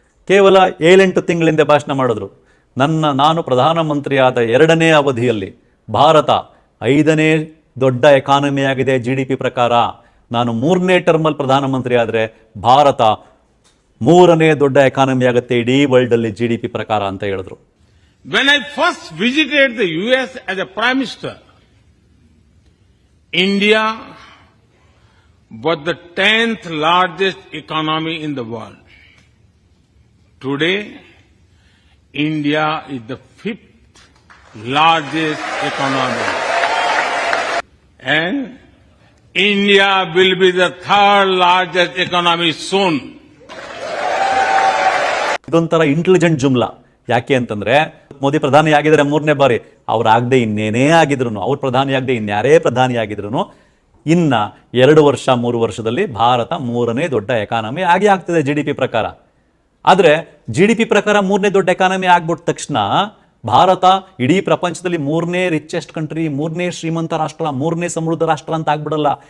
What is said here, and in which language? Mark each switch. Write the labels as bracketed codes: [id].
[kn] ಕೇವಲ 7-8 ತಿಂಗಳಿಂದ ಭಾಷಣ ಮಾಡಿದ್ರು. ನಾನು ಪ್ರಧಾನಮಂತ್ರಿಯಾದ 2ನೇ ಅವಧಿಯಲ್ಲಿ ಭಾರತ 5ನೇ ದೊಡ್ಡ ಎಕಾನಮಿ ಆಗಿದೆ GDP ಪ್ರಕಾರ. ನಾನು 3ನೇ ಟರ್ಮಲ್ಲಿ ಪ್ರಧಾನಮಂತ್ರಿ ಆದರೆ ಭಾರತ 3ನೇ ದೊಡ್ಡ ಎಕಾನಮಿ ಆಗುತ್ತೆ ಇಡೀ ವರ್ಲ್ಡಲ್ಲಿ GDP ಪ್ರಕಾರ ಅಂತ ಹೇಳಿದ್ರು. [en] When I first visited the US as a Prime Minister, India was the 10th largest economy in the world. Today, India is the 5th largest economy. And India will be the 3rd largest economy soon. [kn] ಇದೊಂಥರ intelligent ಜುಮ್ಲಾ. ಯಾಕೆ ಅಂತಂದ್ರೆ ಮೋದಿ ಪ್ರಧಾನಿ ಆಗಿದ್ದಾರೆ 3ನೇ ಬಾರಿ. ಅವ್ರಾಗದೆ ಇನ್ನೇನೇ ಆಗಿದ್ರು, ಅವ್ರು ಪ್ರಧಾನಿ ಆಗದೆ ಇನ್ಯಾರೇ ಪ್ರಧಾನಿ ಆಗಿದ್ರು, ಇನ್ನ 2 ವರ್ಷ 3 ವರ್ಷದಲ್ಲಿ ಭಾರತ 3ನೇ ದೊಡ್ಡ ಎಕಾನಮಿ ಆಗ್ತದೆ GDP ಪ್ರಕಾರ. ಆದರೆ GDP ಪ್ರಕಾರ 3ನೇ ದೊಡ್ಡ ಎಕಾನಮಿ ಆಗ್ಬಿಟ್ಟ ತಕ್ಷಣ ಭಾರತ ಇಡೀ ಪ್ರಪಂಚದಲ್ಲಿ 3ನೇ ರಿಚೆಸ್ಟ್ ಕಂಟ್ರಿ, 3ನೇ ಶ್ರೀಮಂತ ರಾಷ್ಟ್ರ, 3ನೇ ಸಮೃದ್ಧ ರಾಷ್ಟ್ರ ಅಂತ ಆಗ್ಬಿಡಲ್ಲ.